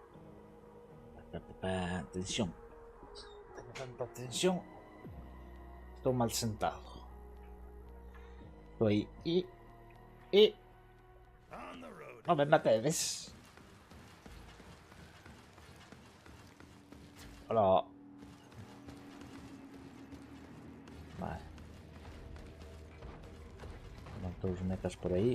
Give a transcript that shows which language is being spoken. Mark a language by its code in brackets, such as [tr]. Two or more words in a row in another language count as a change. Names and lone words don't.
[es] Tensión. Tengo tanta tensión. [gl] Estou mal sentado. Estou aí. [en] On the road. [es] No me mates. Hola. Vale. [gl] Van todos os mechas por aí.